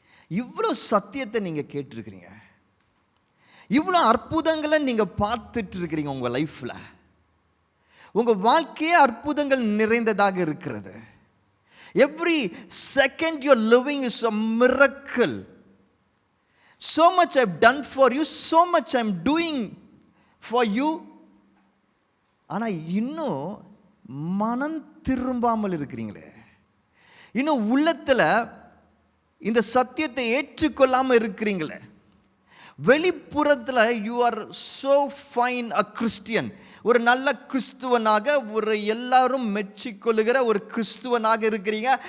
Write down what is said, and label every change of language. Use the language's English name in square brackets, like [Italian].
[Tamil] இவ்வளோ சத்தியத்தை நீங்கள் கேட்டிருக்கிறீங்க, இவ்வளோ அற்புதங்களை நீங்கள் பார்த்துட்டு இருக்கிறீங்க. உங்கள் லைஃப்பில் உங்கள் வாழ்க்கையே அற்புதங்கள் நிறைந்ததாக இருக்கிறது. [English] Every second you're living is a miracle. So much I've done for you, so much I'm doing for you. [Tamil] ஆனால் இன்னும் மனம் திரும்பாமல் இருக்கிறீங்களே, இன்னும் உள்ளத்தில் இந்த சத்தியத்தை ஏற்றுக்கொள்ளாமல் இருக்கிறீங்களே. வெளிப்புறத்தில் [English] you are so fine a Christian, [Tamil] ஒரு நல்ல கிறிஸ்துவனாக, ஒரு எல்லாரும் மெச்சிக்கொள்ளுகிற ஒரு கிறிஸ்துவனாக இருக்கிறீங்க.